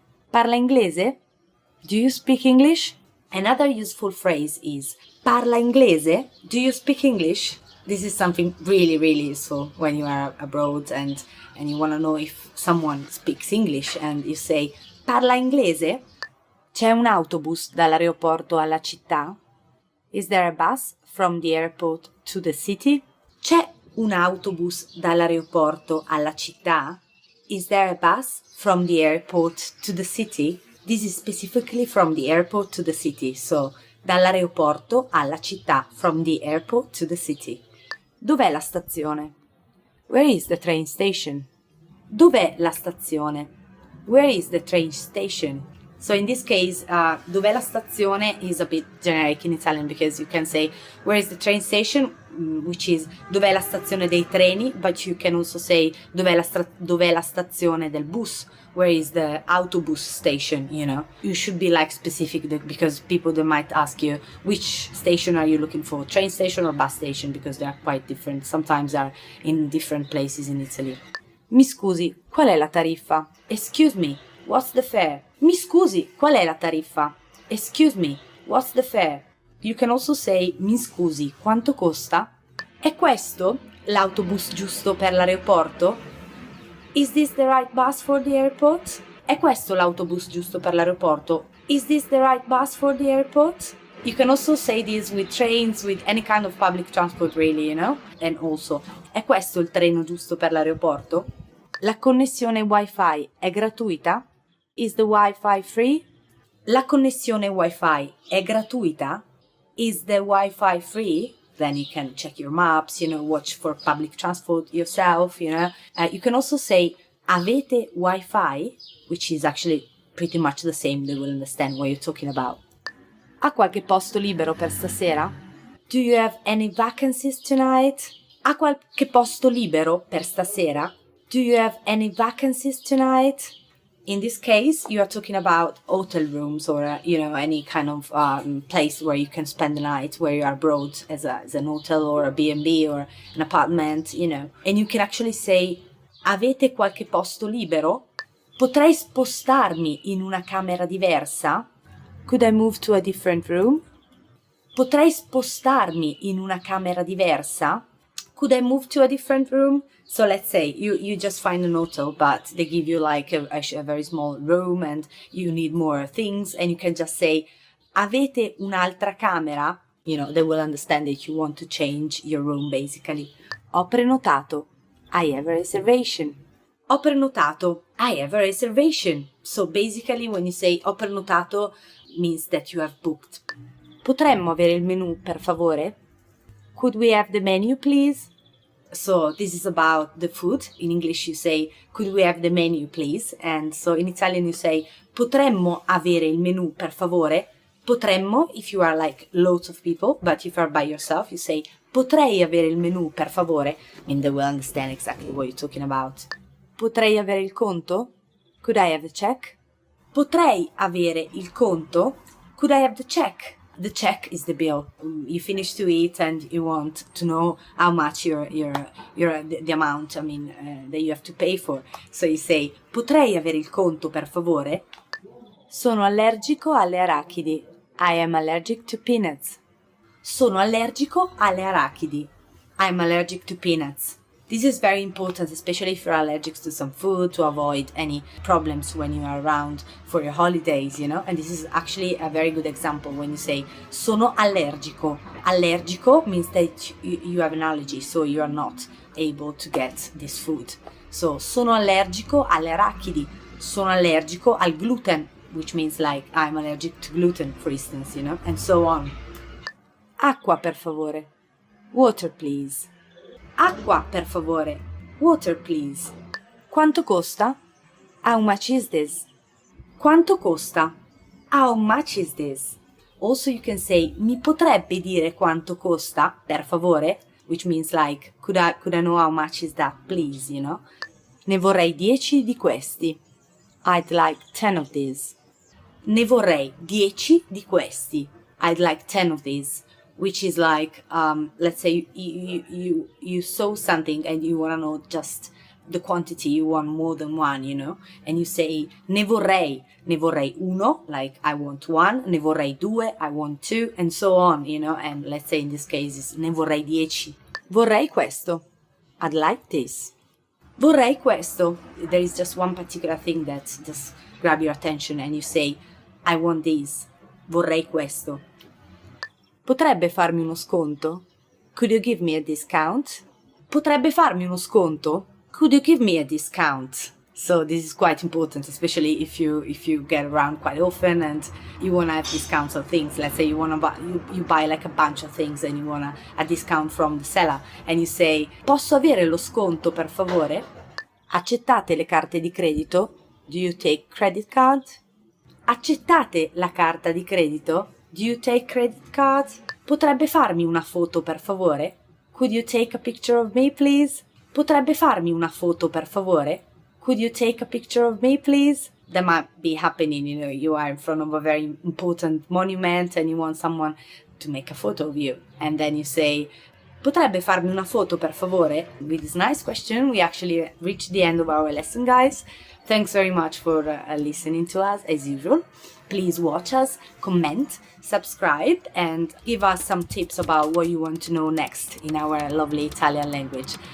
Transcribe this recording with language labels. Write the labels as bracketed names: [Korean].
[Italian] Parla inglese? [English] Do you speak English? Another useful phrase is, Parla inglese? Do you speak English? This is something really, really useful when you are abroad and you want to know if someone speaks English and you say, [Italian] Parla inglese? C'è un autobus dall'aeroporto alla città? [English] Is there a bus from the airport to the city? [Italian] C'è un autobus dall'aeroporto alla città? [English] Is there a bus from the airport to the city? This is specifically from the airport to the city, so [Italian] dall'aeroporto alla città, [English] from the airport to the city. [Italian] Dov'è la stazione? [English] Where is the train station? [Italian] Dov'è la stazione? [English] Where is the train station? So in this case, [Italian] dov'è la stazione [English] is a bit generic in Italian because you can say where is the train station, which is [Italian] dov'è la stazione dei treni, [English] but you can also say [Italian] dov'è la stazione del bus, [English] where is the autobus station, you know. You should be like specific because people they might ask you which station are you looking for, train station or bus station, because they are quite different. Sometimes they are in different places in Italy. [Italian] Mi scusi, qual è la tariffa? [English] Excuse me, what's the fare? [Italian] Mi scusi, qual è la tariffa? [English] Excuse me, what's the fare? You can also say, [Italian] mi scusi, quanto costa? È questo l'autobus giusto per l'aeroporto? [English] Is this the right bus for the airport? [Italian] È questo l'autobus giusto per l'aeroporto? [English] Is this the right bus for the airport? You can also say this with trains, with any kind of public transport really, you know? And also, [Italian] è questo il treno giusto per l'aeroporto? La connessione Wi-Fi è gratuita? [English] Is the Wi-Fi free? [Italian] La connessione Wi-Fi è gratuita? [English] Is the Wi-Fi free? Then you can check your maps, you know, watch for public transport yourself, you know. You can also say, [Italian] avete Wi-Fi? [English] Which is actually pretty much the same, they will understand what you're talking about. [Italian] Ha qualche posto libero per stasera? [English] Do you have any vacancies tonight? [Italian] Ha qualche posto libero per stasera? [English] Do you have any vacancies tonight? In this case, you are talking about hotel rooms or, any kind of place where you can spend the night, where you are abroad as an hotel or a B&B or an apartment, And you can actually say, [Italian] avete qualche posto libero? Potrei spostarmi in una camera diversa? [English] Could I move to a different room? [Italian] Potrei spostarmi in una camera diversa? [English] Could I move to a different room? So let's say you just find an hotel, but they give you like a very small room and you need more things, and you can just say, [Italian] avete un'altra camera? [English] They will understand that you want to change your room basically. [Italian] Ho prenotato. [English] I have a reservation. [Italian] Ho prenotato. [English] I have a reservation. So basically when you say [Italian] ho prenotato, [English] means that you have booked. [Italian] Potremmo avere il menù, per favore? [English] Could we have the menu, please? So this is about the food. In English you say, could we have the menu, please? And so in Italian you say, [Italian] potremmo avere il menù, per favore? [English] Potremmo, if you are like loads of people, but if you are by yourself, you say, [Italian] potrei avere il menù, per favore? [English] They will understand exactly what you're talking about. [Italian] Potrei avere il conto? [English] Could I have the check? [Italian] Potrei avere il conto? [English] Could I have the check? The check is the bill. You finish to eat and you want to know how much the amount, that you have to pay for. So you say, [Italian] potrei avere il conto, per favore? Sono allergico alle arachidi. [English] I am allergic to peanuts. [Italian] Sono allergico alle arachidi. [English] I am allergic to peanuts. This is very important, especially if you're allergic to some food, to avoid any problems when you are around for your holidays, And this is actually a very good example when you say, [Italian] sono allergico. [English] Allergico means that you have an allergy, so you are not able to get this food. [Italian] So, sono allergico alle arachidi. Sono allergico al gluten, [English] which means like I'm allergic to gluten, for instance, And so on. [Italian] Acqua, per favore. [English] Water, please. [Italian] Acqua, per favore. Water, please. Quanto costa? [English] How much is this? [Italian] Quanto costa? [English] How much is this? Also you can say, [Italian] mi potrebbe dire quanto costa, per favore? [English] Which means like, could I know how much is that, please, [Italian] Ne vorrei 10 di questi. [English] I'd like 10 of these. [Italian] Ne vorrei 10 di questi. [English] I'd like 10 of these. Which is like, let's say you saw something and you want to know just the quantity, you want more than one, and you say, [Italian] ne vorrei uno, [English] like I want one, [Italian] ne vorrei due, [English] I want two, and so on, and let's say in this case it's [Italian] ne vorrei 10. Vorrei questo. [English] I'd like this. [Italian] Vorrei questo. [English] There is just one particular thing that just grab your attention and you say, I want this. [Italian] Vorrei questo. Potrebbe farmi uno sconto? [English] Could you give me a discount? [Italian] Potrebbe farmi uno sconto? [English] Could you give me a discount? So this is quite important, especially if you get around quite often and you want to have discounts on things. Let's say you want to you buy like a bunch of things and you want a discount from the seller and you say, [Italian] posso avere lo sconto per favore? Accettate le carte di credito? [English] Do you take credit card? [Italian] Accettate la carta di credito? [English] Do you take credit card? [Italian] Potrebbe farmi una foto per favore? [English] Could you take a picture of me, please? [Italian] Potrebbe farmi una foto per favore? [English] Could you take a picture of me, please? That might be happening, you are in front of a very important monument and you want someone to make a photo of you. And then you say, [Italian] potrebbe farmi una foto per favore? [English] With this nice question, we actually reached the end of our lesson, guys. Thanks very much for listening to us, as usual. Please watch us, comment, subscribe, and give us some tips about what you want to know next in our lovely Italian language.